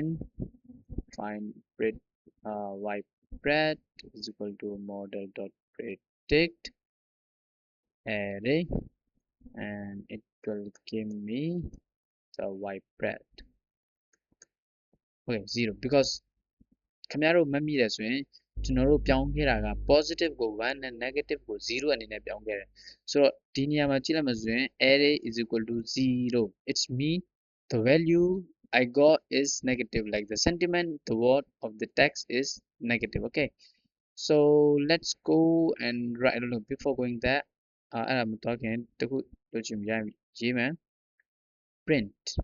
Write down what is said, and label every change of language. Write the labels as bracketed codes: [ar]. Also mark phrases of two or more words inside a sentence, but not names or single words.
[en] Find ypred is equal to model dot predict array, and it will give me the ypred. Okay, 0 because [my] ခင်ဗျားတို့မှတ်မိတယ်ဆိုရင်ကျွန်တော်တို့ပြောင်းခဲ့တာက positive ကို1နဲ့ negative ကို0အနေနဲ့ပြောင်းခဲ့တယ်ဆိုတော့ဒီနေရာမှာကြည့်လိုက်မှဆိုရင် [en] array is equal to 0. It's mean the value I got is negative, like the sentiment, the word of the text is negative. Okay, so let's go and write. I don't know, before going there, I'm talking to print.